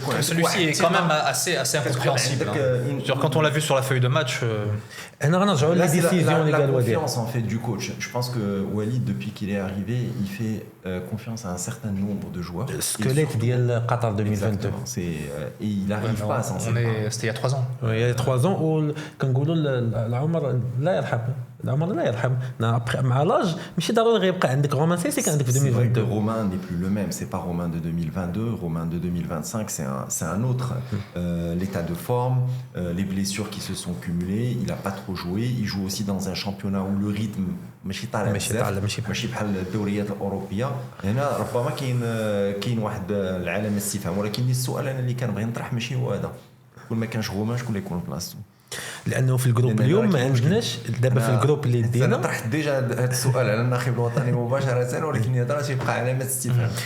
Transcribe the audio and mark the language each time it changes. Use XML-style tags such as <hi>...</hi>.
<fr>celui-ci est quand même assez incompréhensible. Genre quand on l'a vu sur la feuille de match. La confiance en fait du coach. Je pense que Walid, depuis qu'il est arrivé, il fait confiance à un certain nombre de joueurs.</fr> <ar>Squelette ديال قطر 2022.</ar> <fr>Et il n'arrive pas à s'en séparer. C'était il y a 3 ans. Oui, il y a 3 ans.</fr> <ar>وكنقولوا العمر لا يرحم. العمر لا يرحم. مع لاج ماشي ضروري غيبقى عندك رومان سيسي كان عندك في 2022.</ar> <fr>Romain n'est plus le même. C'est pas Romain de 2022. Romain de 2025, c'est un autre. L'état de forme, les blessures qui se sont cumulées. Il n'a pas trop joué. Il joue aussi dans un championnat où le rythme</fr> <ar>ماشي طالع ماشي بحال الدوريات الاوروبيه. هنا ربما كاين واحد العلامه استفهام، ولكن السؤال انا اللي كنبغي نطرح ماشي هو هذا. كل ما كانش غوما شكون اللي يكون بلاصتو؟ لانه في الجروب اليوم ما عندناش دابا في الجروب اللي انا دينا طرحت ديجا هذا السؤال على الناخب الوطني مباشره ولكن الهضره تيبقى علامه استفهام.</ar>